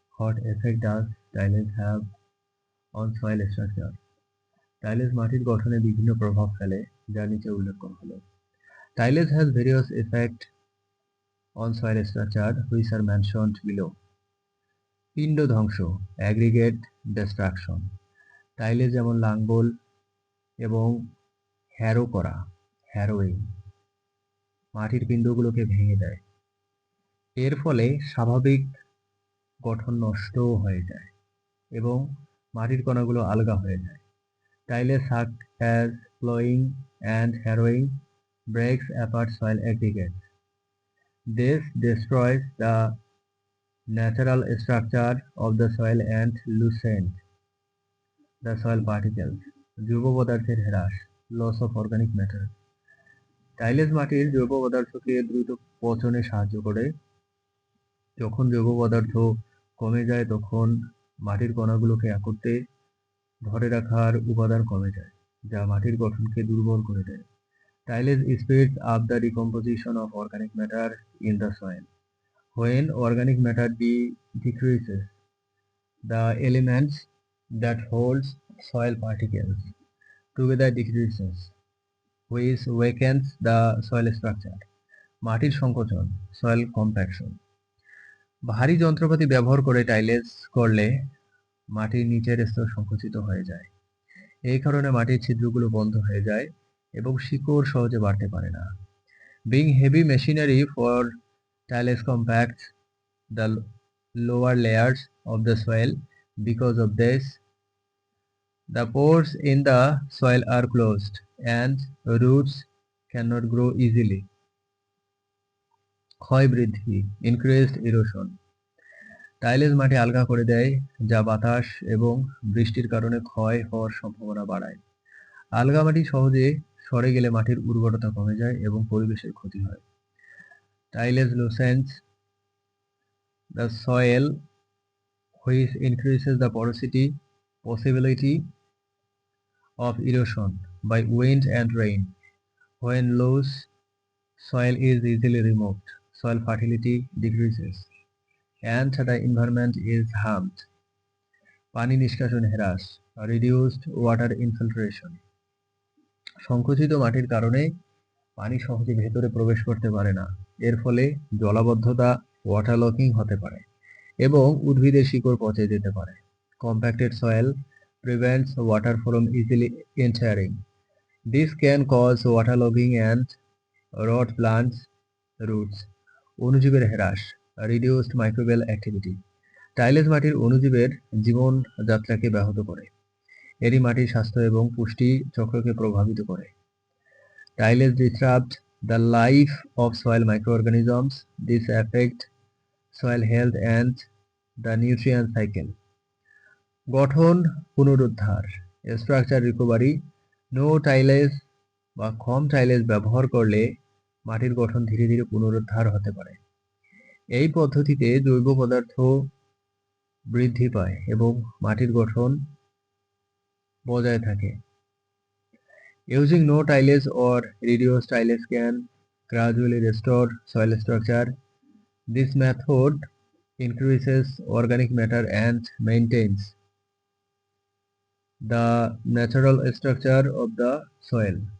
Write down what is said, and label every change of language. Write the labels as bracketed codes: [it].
[en] What effect does tilage have on soil structure? [bn] টাইলেজ মাটির গঠনে বিভিন্ন প্রভাব ফেলে, যা নিচে উল্লেখ করা হলো। [en] Tilage has various effects on soil structure which are mentioned below. [bn] পিণ্ড ধ্বংস, [en] aggregate destruction. [bn] টাইলেজ যেমন লাঙ্গল এবং হ্যারো করা, হ্যারোয়িং, মাটির পিণ্ডগুলোকে ভেঙে দেয়। এর ফলে স্বাভাবিক গঠন নষ্টও হয়ে যায় এবং মাটির কণাগুলো আলগা হয়ে যায়। [en] Tilage such as plowing and harrowing breaks apart soil aggregates. This destroys the natural structure of the soil and loosens the soil particles. [bn] জৈব পদার্থের হ্রাস, [en] loss of organic matter. [bn] টাইলেজ মাটির জৈব পদার্থকে দ্রুত পচনে সাহায্য করে। যখন জৈব পদার্থ কমে যায় তখন মাটির কণাগুলোকে একত্রে ধরে রাখার উপাদান কমে যায়, যা মাটির গঠনকে দুর্বল করে দেয়। [en] Tilage speeds up the decomposition of organic matter in the soil. When organic matter decreases, the elements that hold soil particles together decreases, which weakens the soil structure. [bn] মাটির সংকোচন, [en] soil compaction. [bn] ভারী যন্ত্রপাতি ব্যবহার করে টাইলেজ করলে মাটির নিচের স্তর সংকুচিত হয়ে যায়। এই কারণে মাটির ছিদ্রগুলো বন্ধ হয়ে যায় এবং শিকড় সহজে বাড়তে পারে না। [en] Being heavy machinery for tilage compacts the lower layers of the soil. Because of this, the pores in the soil are closed and roots cannot grow easily. [bn] ক্ষয় বৃদ্ধি, [en] increased erosion. [bn] টাইলেজ মাটি আলগা করে দেয়, যা বাতাস এবং বৃষ্টির কারণে ক্ষয় হওয়ার সম্ভাবনা বাড়ায়। আলগা মাটি সহজে সরে গেলে মাটির উর্বরতা কমে যায় এবং পরিবেশের ক্ষতি হয়। [en] Tilage loosens the soil, which increases the possibility of erosion by wind and rain. When loose soil is easily removed, soil fertility decreases and the environment is harmed. [bn] পানি নিষ্কাশন হ্রাস, [en] reduced water infiltration. [bn] সংকুচিত মাটির কারণে পানি সহজে ভেতরে প্রবেশ করতে পারে না। এর ফলে জলাবদ্ধতা, ওয়াটারলকিং হতে পারে এবং উদ্ভিদের শিকড় পচে যেতে পারে। [en] Compacted soil prevents water from easily entering. This can cause waterlogging and rot plants roots. [bn] অণুজীবের হ্রাস, [en] reduced microbial activity. [bn] টাইলেজ মাটির অণুজীবের জীবনযাত্রাকে ব্যাহত করে। এটি মাটির স্বাস্থ্য এবং পুষ্টি চক্রকে প্রভাবিত করে। [en] Tilage disrupts the life of soil microorganisms. This affects soil health and the nutrient cycle. [bn] গঠন পুনরুদ্ধার, [en] Structure recovery. [bn] নো টাইলেজ বা কম টাইলেজ ব্যবহার করলে মাটির গঠন ধীরে ধীরে পুনরুদ্ধার হতে পারে। এই পদ্ধতিতে জৈব পদার্থ বৃদ্ধি পায় এবং মাটির গঠন বজায় থাকে। [en] Using no tilage or reduced tilage can gradually restore soil structure. This method increases organic matter and maintains the natural structure of the soil.